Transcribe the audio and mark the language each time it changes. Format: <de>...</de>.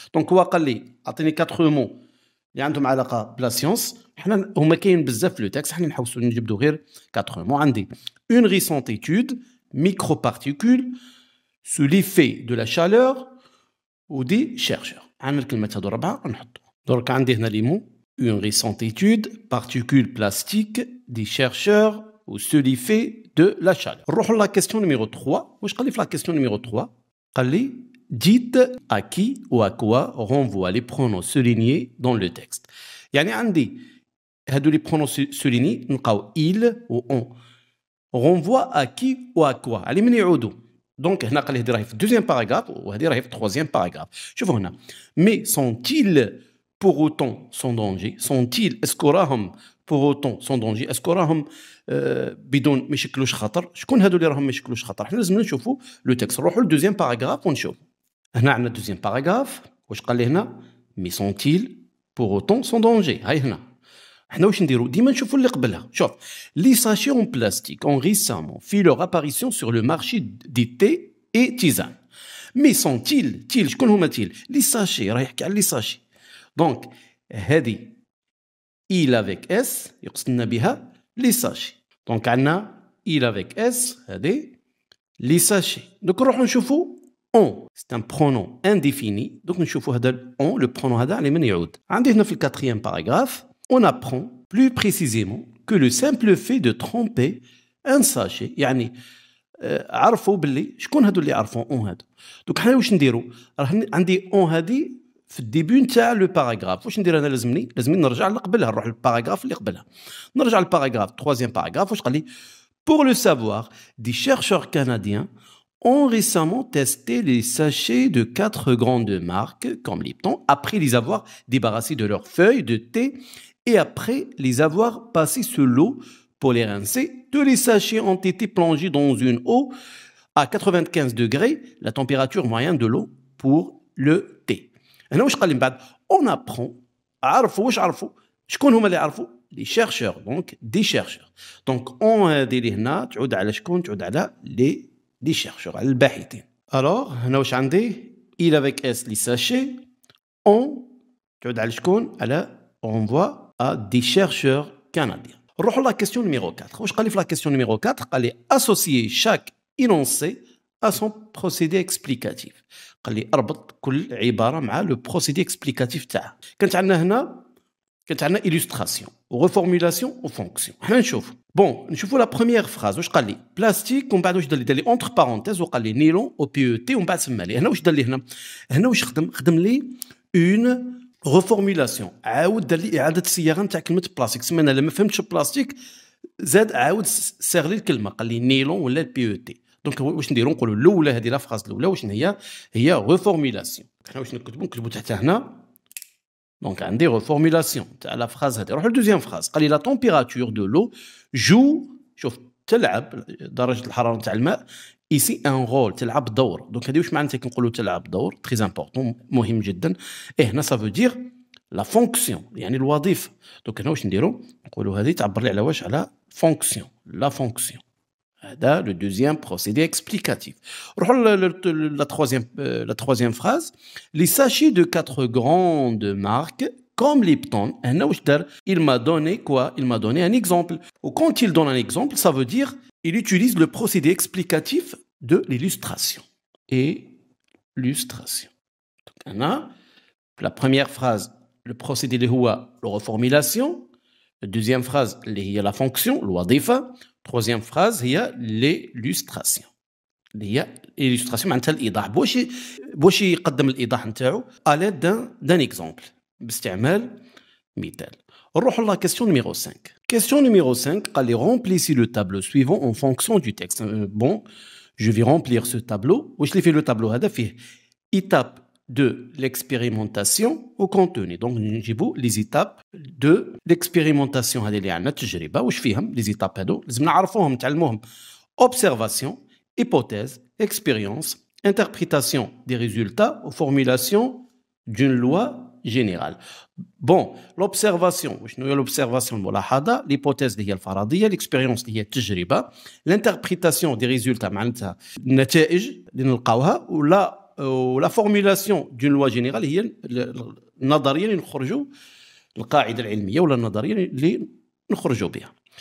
<ar>دونك هو قال لي أعطيني 4 مو اللي عندهم علاقة بلا سيونس. حنا هما كاين بزاف في لو تكست حنا نحوسوا نجبدوا غير 4 مو. عندي</ar> <fr>une récente étude microparticules sous l'effet de la chaleur ou des chercheurs.</fr> <ar>عندنا الكلمات هذو 4 نحطو. درك عندي هنا لي مو</ar> <fr>une récente étude particules plastiques des chercheurs ou sous l'effet de la chaleur.</fr> <ar>نروحو</ar> <fr>لا كيستيون نيميرو 3.</fr> <ar>واش قال لي في</ar> <fr>لا كيستيون نيميرو 3</fr> <ar>قال لي</ar> <fr>dites à qui ou à quoi renvoient les pronoms soulignés dans le texte.</fr> <ar>يعني عندي هادو لي</ar> <fr>pronoms soulignés</fr> <ar>نلقاو</ar> <fr>il ou on renvoie à qui ou à quoi</fr> <ar>علي من يعودوا. دونك هنا قال لي هذه راهي في الدوزيام باراغراف وهذه راهي في التروازيام باراغراف.</ar> <fr>شوفوا هنا mais sont-ils pour autant sans danger sont-ils اسكو راهم pour autant sans danger اسكو راهم</fr> <ar>بدون ما يشكلوش خطر. شكون هادو اللي راهم ما يشكلوش خطر؟ حنا لازم نشوفوا لو تكست. نروحوا للدوزيام باراغراف ونشوف. هنا عندنا الدوزيام باراغراف واش قال لي هنا</ar> <fr>mais sont-ils pour autant sans danger.</fr> <ar>هاي هنا حنا واش نديرو ديما نشوفوا اللي قبلها. شوف</ar> <fr>لي ساشي اون بلاستيك ont récemment fait leur apparition sur le marché des thés et tisanes. mais sont-ils</fr> <ar>شكون هما تيل لي ساشي راه يحكي على لي ساشي.</ar> <fr>دونك هذه il avec s</fr> <ar>يقصد لنا بها</ar> <fr>لي ساشي. دونك</fr> <ar>عندنا</ar> <fr>il avec s هذه لي ساشي. دوك</fr> <ar>نروحو نشوفوا</ar> <fr>on, c'est un pronom indéfini. Donc, nous voyons on, le pronom hada, les menyoud.</fr> <ar>عندي هنا في</ar> <fr>le quatrième paragraphe, on apprend plus précisément que le simple fait de tremper un sachet,</fr> <ar>يعني عرفوا باللي شكون هادو اللي عرفوا اون هادو. دوك حنا واش نديروا؟ راه عندي اون هادي في الديبي نتاع لو باراغراف. واش ندير انا؟ لازمني نرجع لقبلها، نروح للباراغراف اللي قبلها. نرجع للباراغراف</ar> <fr>troisième paragraphe</fr> <ar>واش قال لي؟</ar> <fr>Pour le savoir, des chercheurs canadiens ont récemment testé les sachets de 4 grandes marques comme Lipton après les avoir débarrassés de leurs feuilles de thé et après les avoir passés sous l'eau pour les rincer. Tous les sachets ont été plongés dans une eau à 95 degrés, la température moyenne de l'eau pour le thé.</fr> <ar>هنا واش قال لي من بعد؟</ar> <fr>On apprend.</fr> <ar>عرفوا واش عرفوا؟ شكون هما اللي عرفوا؟</ar> <fr>les chercheurs, donc des chercheurs. Donc on</fr> <ar>هذه هنا تعود على شكون؟ تعود على</ar> <fr>les chercheurs,</fr> <ar>على الباحثين.</ar> <fr>Alors</fr> <ar>هنا واش عندي؟</ar> <fr>il avec s les sachets. On</fr> <ar>تعود على شكون؟ على</ar> <fr>renvoie à des chercheurs canadiens.</fr> <ar>نروحوا</ar> <fr>la question numéro 4.</fr> <ar>واش قال لي في</ar> <fr>la question numéro 4؟</fr> <ar>قال لي</ar> <fr>associer chaque énoncé à son procédé explicatif.</fr> <ar>قال لي اربط كل عباره مع لو</ar> <fr>procédé explicatif</fr> <ar>تاعها. كانت عندنا</ar> <fr>illustration reformulation ou fonction.</fr> <ar>حنا نشوفوا la première phrase واش قال لي؟ بلاستيك ومن بعد واش دار لي</ar> <fr>entre parenthèses</fr> <ar>وقال لي نيلون او بي او تي ومن بعد سمى لي. هنا واش دار لي؟ هنا واش خدم لي</ar> <fr>une reformulation.</fr> <ar>عاود دار لي اعاده صياغه نتاع كلمه بلاستيك. سمينا لما فهمتش بلاستيك زاد عاود صيغ لي الكلمه، قال لي نيلون ولا البي او تي. دونك واش نديروا؟ نقولوا الاولى هذه لا فراز الاولى واش هي ريفورميلاسيون. حنا واش نكتبوا تحت هنا donc عندي ريفورميلاسيون تاع لا فراز هذه. نروح للدوزيام فراز. قال لي لا تمبيراتور دو لو جو، شوف تلعب درجه الحراره تاع الماء ايسي ان رول، تلعب دور. دونك هذه واش معناتها كنقولوا تلعب دور؟ تري امبورطون، مهم جدا. هنا سا فو دير لا فونكسيون، يعني الوظيفه. دونك هنا واش نديروا؟ نقولوا هذه تعبر لي على واش؟ على فونكسيون، لا فونكسيون. هذا</ar> <fr>le deuxième procédé explicatif. La troisième phrase. Les sachets de 4 grandes marques comme Lipton. Il m'a donné quoi? Il m'a donné un exemple. Ou quand il donne un exemple, ça veut dire il utilise le procédé explicatif de l'illustration. Illustration. Donc, la première phrase, le procédé de la reformulation. La deuxième phrase, la fonction, l'wadifa. Troisième phrase, il y a l'illustration. Il y a l'illustration</fr> <ar>معناتها الإيضاح. باش يقدم الإيضاح نتاعو</ar> <fr>à l'aide d'un exemple.</fr> <ar>باستعمال مثال. نروحوا</ar> <fr>لا question numéro 5. Question numéro 5</fr> <ar>قال لي</ar> <fr>remplissez le tableau suivant en fonction du texte. Bon, je vais remplir ce tableau.</fr> <ar>واش اللي فيه لو تابلو هذا؟ فيه</ar> <fr>étape de l'expérimentation au contenu.</fr> <ar>Donc نجيبوا</ar> <fr>les étapes de l'expérimentation</fr> <ar>هذه اللي عندنا التجربه. واش فيهم</ar> <fr>les étapes</fr> <ar>هذو؟ لازم نعرفوهم نتعلموهم.</ar> <fr>observation, hypothèse, expérience, interprétation des résultats ou formulation d'une loi générale. Bon, l'observation,</fr> <ar>شنو هي</ar> <fr>l'observation؟</fr> <ar>الملاحظه.</ar> <fr>l'hypothèse</fr> <ar>اللي هي الفرضيه.</ar> <fr>l'expérience</fr> <ar>اللي هي التجربه.</ar> <fr>l'interprétation des résultats</fr> <ar>معناتها النتائج اللي نلقاوها. ولا فورميلاسيون دون لوا جينيرال هي النظريه اللي نخرجوا القاعده العلميه ولا النظريه اللي نخرجوا بها.</ar>